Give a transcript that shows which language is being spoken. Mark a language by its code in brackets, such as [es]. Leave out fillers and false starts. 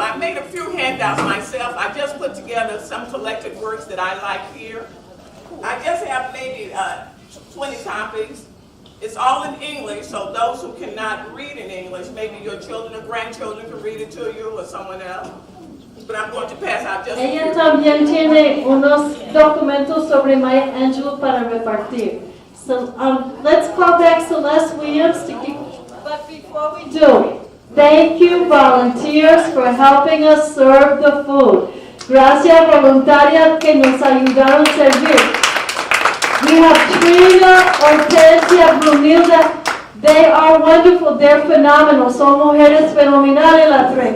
[en] I made a few handouts myself. I just put together some collected works that I like here. I just have maybe 20 copies. It's all in English, so those who cannot read in English, maybe your children or grandchildren can read it to you or someone else. But I'm going to pass out just a [es] Ella [en] few. [es] también tiene unos documentos sobre Maya Angelou para repartir. [en] So let's call back Celeste Williams to keep. But before we do, thank you volunteers for helping us serve the food. [es] Gracias voluntarias que nos ayudaron a servir. [en] We have Trina, Hortensia, Brunilda. They are wonderful. They're phenomenal. [es] Son mujeres fenomenales las tres.